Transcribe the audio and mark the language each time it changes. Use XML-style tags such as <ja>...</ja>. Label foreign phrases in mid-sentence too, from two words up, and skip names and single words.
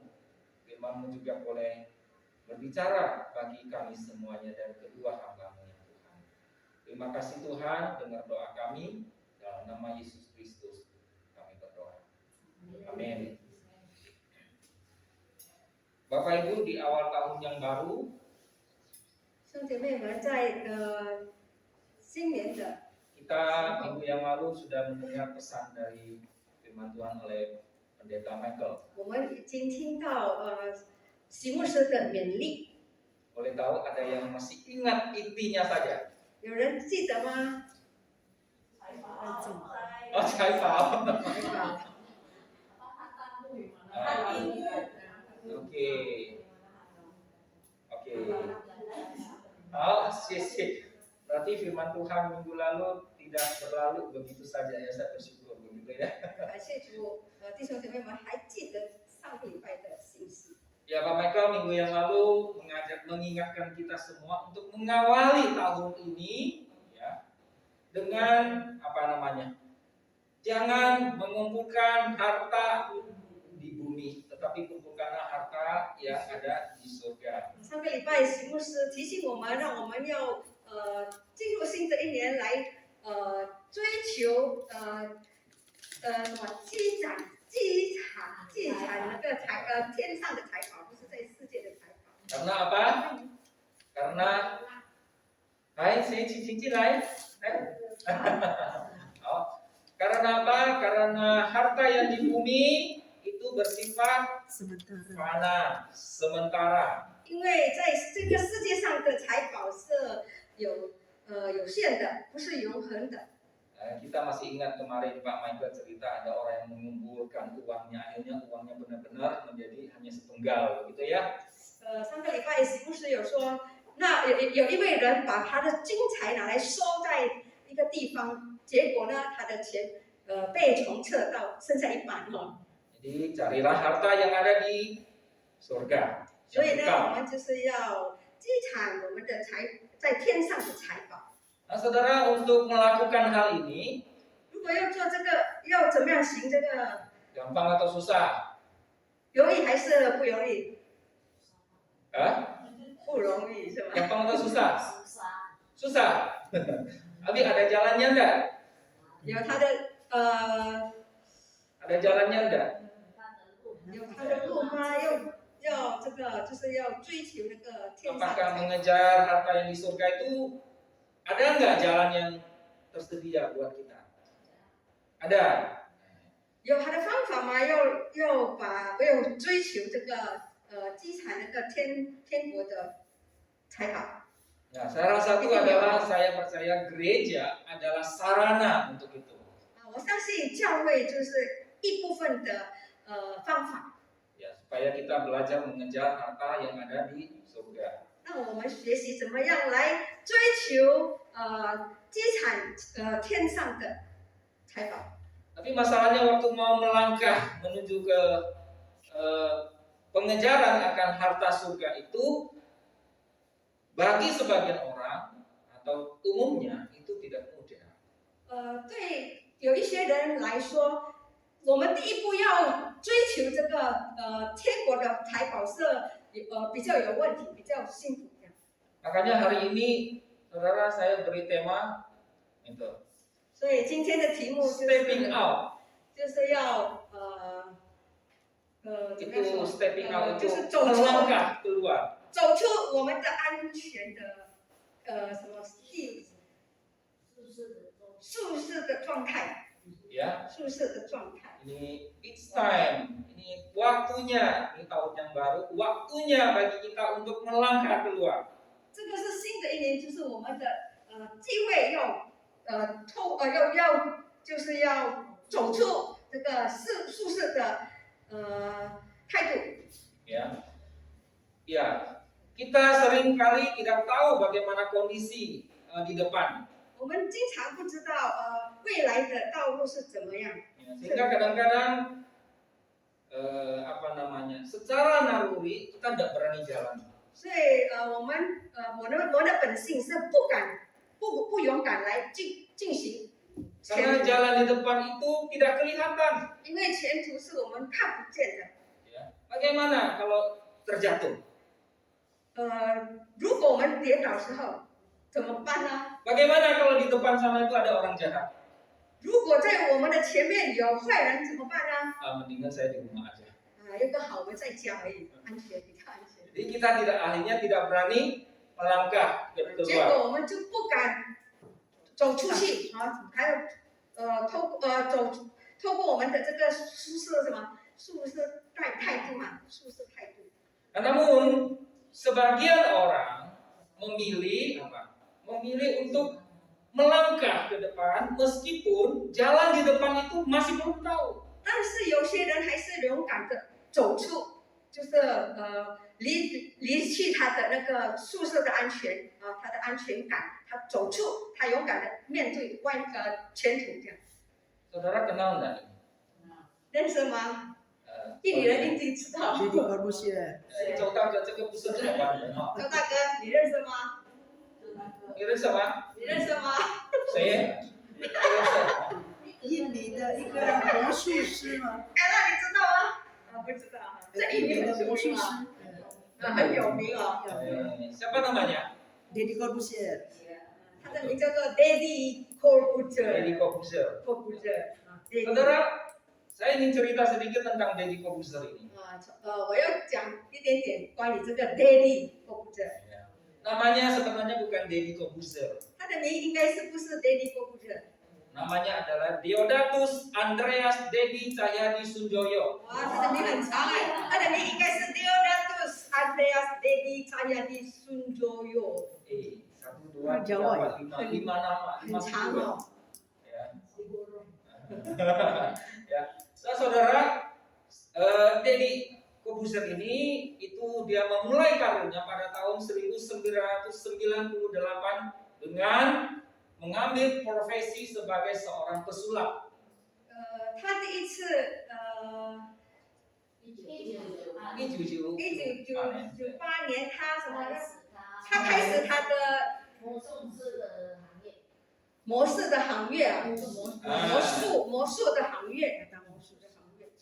<id>Firman-Mu juga boleh berbicara bagi kami semuanya dan kedua hamba-Mu ya Tuhan. Terima kasih Tuhan, dengar doa kami dalam nama Yesus Kristus kami berdoa. Amin. Bapak Ibu, di awal tahun yang baru,</id> <zh>兄姐妹们，在新年的</zh> <id>kita minggu yang lalu sudah mendengar pesan dari firman Tuhan oleh Pendeta Michael.</id> <zh>我们已经听到席牧师的勉励，</zh> <id>Boleh tahu ada yang masih ingat intinya saja?</id> <zh>有人记得吗？</zh> <id>Oh, saya paham. Oke. Oh, sih. Berarti firman Tuhan minggu lalu tidak berlalu begitu saja ya, saya bersyukur begitu ya.</id> <zh>感谢主，弟兄姐妹们还记得上个礼拜的信息。</zh> <id>Ya, Pak Michael minggu yang lalu mengingatkan kita semua untuk mengawali tahun ini ya dengan apa namanya? Jangan mengumpulkan harta di bumi, tetapi kumpulkanlah harta yang ada di surga.</id> <zh>上个礼拜席牧师提醒我们，让我们要进入新的一年来追求什么积攒那个天上的财宝，不是在世界的财宝。</zh> <id>Karena apa? Karena Hai, saya cincin lain. Oh, karena apa? Karena harta yang di bumi itu bersifat fana, sementara.</id> <zh>因为在这个世界上的财宝是有限的，不是永恒的。</zh> <id>Kita masih ingat kemarin Pak Michael cerita ada orang yang mengumpulkan uangnya, akhirnya uangnya benar-benar menjadi hanya sepenggal, begitu ya?</id> <zh>上个礼拜席牧师有说，那有一位人把他的金财拿来收在一个地方，结果呢，他的钱被重测到剩下一半哈。</zh> <id>Jadi carilah harta yang ada di surga.</id> <zh>所以</zh> <id>Yang</id> <zh>呢，</zh> <id>kekal.</id> <zh>我们就是要积产我们的在天上的财宝。</zh> <id>Nah, saudara, untuk melakukan hal ini</id> <zh>如果要做这个，要怎么样行这个？</zh> <id>gampang atau susah?</id> <zh>容易还是不容易？ Hah? 不容易是吧？</zh> <id>Gampang atau susah? Susah. Abi ada jalannya enggak?</id> <zh>有它的</zh> <id>Ada jalannya enggak?</id> <zh>有它的路吗？要这个就是要追求那个天上的</zh> <id>Apakah</id> <zh>财宝。</zh> <id>mengejar harta yang di surga itu ada enggak jalan yang tersedia buat kita? Ada.</id> <zh>有它的方法吗？要追求这个积产那个天国的财宝。</zh> <id>Nah, salah satu adalah saya percaya gereja adalah sarana untuk itu.</id> <zh>我相信教会就是一部分的方法。</zh> <id>Ya, supaya kita belajar mengejar harta yang ada di surga.</id> <zh>那我们学习怎么样来追求积产天上的财宝。</zh> <id>Tapi masalahnya waktu mau melangkah menuju ke pengejaran akan harta surga itu bagi sebagian orang atau umumnya itu tidak mudah.</id> <zh>对有一些人来说，我们第一步要追求这个天国的财宝是比较有问题，比较辛苦的。</zh> <id>Makanya hari ini saudara saya beri tema itu</id> <zh>所以今天的题目就</zh> <en>stepping</en> <zh>是</zh> <en>out.</en> <zh>就是要怎么样</zh> <id>Itu</id> <zh>说？</zh> <en>stepping out</en> <zh>就</zh> <id>itu</id> <zh>是走出</zh> <id>melangkah keluar.</id> <zh>走出我们的安全的什么舒适的状态，</zh> <id>Ya,</id> <zh>舒适的状态。</zh> <en>ini it's time.</en> <id>Ini waktunya, ini tahun yang baru, waktunya bagi kita untuk melangkah keluar.</id> <zh>这个是新的一年，就是我们的机会要就是要走出这个舒适的态度。</zh> <id>Ya, ya. Kita sering kali tidak tahu bagaimana kondisi di depan.</id> <zh>我们经常不知道未来的道路是怎么样，</zh> <id>Ya, sehingga kadang-kadang secara naluri kita tidak berani jalan.</id> <zh>所以我的本性是不勇敢来进行</zh> <id>Karena</id> <zh>前途，</zh> <id>jalan di depan itu tidak kelihatan.</id> <zh>因为前途是我们看不见的。</zh> <id>Ya. Bagaimana kalau terjatuh?</id> <zh>如果我们跌倒时候怎么办呢？</zh> <id>Bagaimana kalau di depan sana itu ada orang jahat?</id> <zh>如果在我们的前面有坏人怎么办呢？</zh> <id>Mendingan saya di rumah aja.</id> <zh>有个好，我们在家而已，安全比较安全。</zh> <id>Jadi kita akhirnya tidak berani melangkah</id> <zh>结</zh> <id>keluar.</id> <zh>果我们就不敢走出去啊，还有透过我们的这个舒适态度嘛，舒适态度。</zh> <id>Namun sebagian orang memilih untuk melangkah ke depan meskipun jalan di depan itu masih belum tahu.</id> <zh>但是有些人还是勇敢的走出，就是离去他的那个宿舍的安全啊，他的安全感，他走出，他勇敢的面对前途这样。</zh> <id>Saudara kenal nggak?</id> <zh>认识吗？印尼人一定知道。弟弟哥不是，周大哥，这个不是台湾人哦。周大哥，你认识吗？你认识吗？你认识吗？谁？不认识。印尼的一个魔术师吗？那你知道吗？不知道。这印尼很出魔术师名啊，，很有名哦。</zh> <id>Siapa namanya?</id> <zh>弟弟哥不是，他的名叫做 Daddy Corbuzier。 Deddy Corbuzier. Corbuzier。</zh> <id>Saudara, saya ingin cerita sedikit tentang Deddy Corbuzier ini.</id> <zh>我要讲一点点关于这个 Daddy Corbuzier。</zh> <id>Namanya sebenarnya bukan Deddy Corbuzier.</id> <zh>他的名应该是不是 Daddy Corbuzier？</zh> <id>Namanya adalah Deodatus Andreas Dedi Cahyadi Sunjoyo.</id> <zh>哇，他的名很长哎，他的名应该是 Deodatus Andreas Daddy Cahyadi Sunjoyo。</zh> <id>1, 2, 3, 4, 5, 5 nama,</id> <zh>很长哦。</zh> <id>Ya. Ya. Nah, saudara, Deddy Corbuzier ini itu dia memulai karirnya pada tahun 1998 dengan mengambil profesi sebagai seorang pesulap.</id> <zh>他第一次 1998年他什么呢？他他开始他的魔术师的行业，魔术的行业啊， Ah. 魔术的行业，魔术的行业。</zh>